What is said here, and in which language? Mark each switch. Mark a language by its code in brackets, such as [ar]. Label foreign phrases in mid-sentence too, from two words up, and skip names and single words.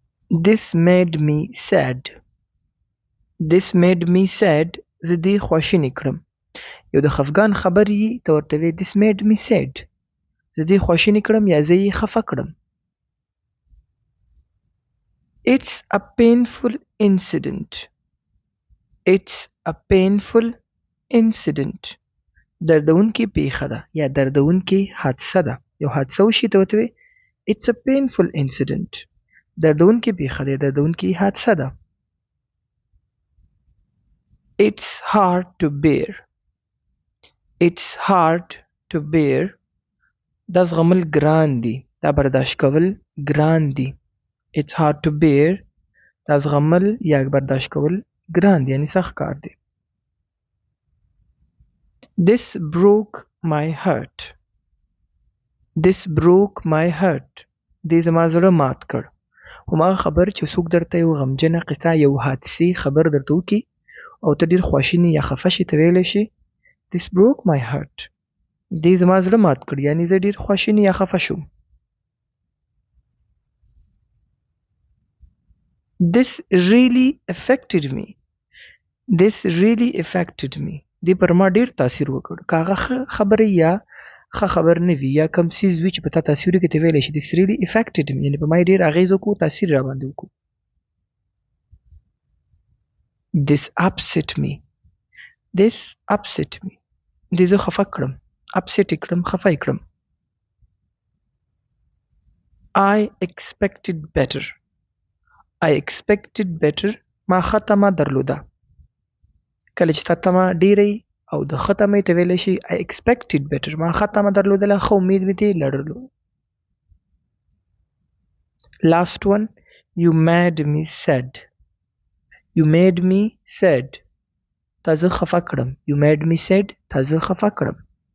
[en] This made me sad. This made me sad. [ps] زه دې خواشینی کړم. یو د خفګان خبر یي ته ورته وایې [en] this made me sad. [ps] زه دې خواشینی کړم یا زه یې خفه کړم. [en] It's a painful incident. It's a painful incident. [ps] دردونکې پیښه ده یا دردونکې حادثه ده. یو حادثه وشي ته ورته وایې [en] It's a painful incident. [ps] دردونکې پیښه ده دردونکې حادثه ده. [en] It's hard to bear. It's hard to bear. [ps] دا زغمل ګران دي. دا برداشت کول ګران دي. [en] It's hard to bear. [ps] دا زغمل یا برداشت کول ګران دي یعنی سخت کار دی. [en] This broke my heart. This broke my heart. [ps] دې زما زړه مات کړ. هماغه خبر چې څوک درته یو غمجنه قصه یو حادثې خبر درته وکړي او ته ډېر خواشینی یا خفه شي ته ویلی شي [en] This broke my heart. [ps] دې زما زړه مات کړ یعنی زه ډېر خواشینی یا خفه شوم. [en] This really affected me. This really affected me. [ps] دې پر ما ډېر تاثیر وکړ. که هغه ښه خبره یا ښه خبر نه وي یا کوم څیز وي چې په تا تاثیر وکړي ته ویلی شي [en] This really affected me. [ps] یعنې په ما یې ډېر اغېز وکړو تاثیر را باندې وکړو. [en] This upset me. This upset me. [ps] دې زه خفه کړم. upset یې کړم خفه یې کړم. [en] I expected better. I expected better. [ps] ما ښه تمه درلوده. کله چې تا تمه ډېره وي او د ښه تمې ته ویلی شي [en] I expected better. [ps] ما ښه تمه درلودله ښه امید مې ترې لرلو. [en] Last one. You made me sad. You made me sad. [ps] تا زه خفه کړم. [en] You made me sad. [ps] تا زه خفه کړم.